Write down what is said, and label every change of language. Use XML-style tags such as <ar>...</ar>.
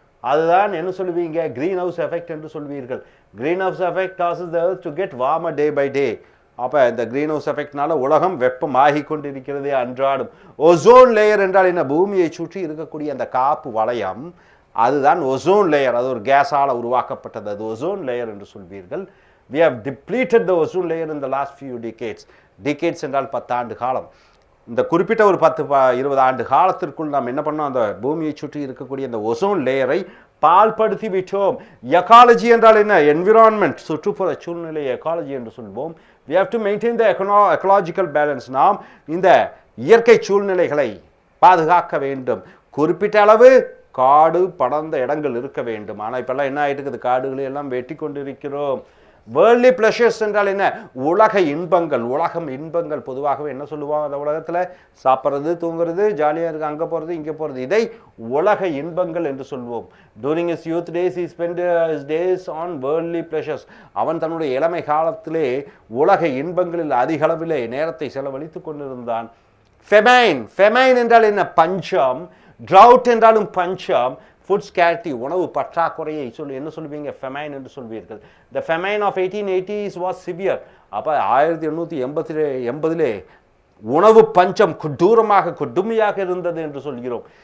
<ta>அதுதான் என்ன சொல்லுவீங்க?</ta> <en>Green house effect என்று சொல்வீர்கள். Green house effect causes the earth to get warmer day by day.</en> <ta>அப்போ இந்த கிரீன் ஹவுஸ் எஃபெக்ட்னால உலகம் வெப்பமாகி கொண்டிருக்கிறது அன்றாடும். ஒசோன் லேயர் என்றால் என்ன? பூமியை சுற்றி இருக்கக்கூடிய அந்த காப்பு வளையம், அதுதான் ஒசோன் லேயர். அது ஒரு கேஸால் உருவாக்கப்பட்டது. அது ஒசோன் லேயர் என்று சொல்வீர்கள்.</ta> <en>we have depleted the ozone layer in the last few decades.</en> <ta>decades என்றால் 10 ஆண்டு காலம். இந்த குறிப்பிட்ட ஒரு 10-20 ஆண்டு காலத்திற்குள் நாம் என்ன பண்ணோம்? அந்த பூமியை சுற்றி இருக்கக்கூடிய அந்த ஒசோன் லேயரை பால்படுத்தி விட்டோம். எக்காலஜி என்றால் என்ன? என்விரான்மெண்ட், சுற்றுப்புற சூழ்நிலை எக்காலஜி என்று சொல்வோம்.</ta> <en>we have to maintain the ecological balance.</en> <ta>நாம் இந்த இயற்கை சூழ்நிலைகளை பாதுகாக்க வேண்டும். குறிப்பிட்ட அளவு காடு படர்ந்த இடங்கள் இருக்க வேண்டும். ஆனால் இப்பெல்லாம் என்ன ஆகிட்டு இருக்குது? காடுகளை எல்லாம் வெட்டி கொண்டிருக்கிறோம். வேர்ல்ட்லி ப்ளஷர்ஸ் என்றால் என்ன? உலக இன்பங்கள். உலகம் இன்பங்கள் பொதுவாகவே என்ன சொல்லுவாங்க? அந்த உலகத்தில் சாப்பிட்றது, தூங்குறது, ஜாலியாக இருக்குது, அங்கே போகிறது, இங்கே போகிறது, இதை உலக இன்பங்கள் என்று சொல்வோம்.</ta> <en>During his youth days he spent his days on worldly pleasures.</en> <ta>அவன் தன்னுடைய இளமை காலத்திலே உலக இன்பங்களில் அதிக அளவிலே நேரத்தை செலவழித்து கொண்டிருந்தான். ஃபெமைன். ஃபெமைன் என்றால் என்ன? பஞ்சம். ட்ரவுட் என்றாலும் பஞ்சம். ஃபுட் ஸ்கேரிட்டி உணவு பற்றாக்குறையை என்ன சொல்லுவீங்க? ஃபெமைன் என்று சொல்வீர்கள்.</ta> <en>The famine of 1880s was severe.</en> <ta>அப்போ 1880 உணவு பஞ்சம் கொடுமையாக இருந்தது என்று சொல்கிறோம்.</ta>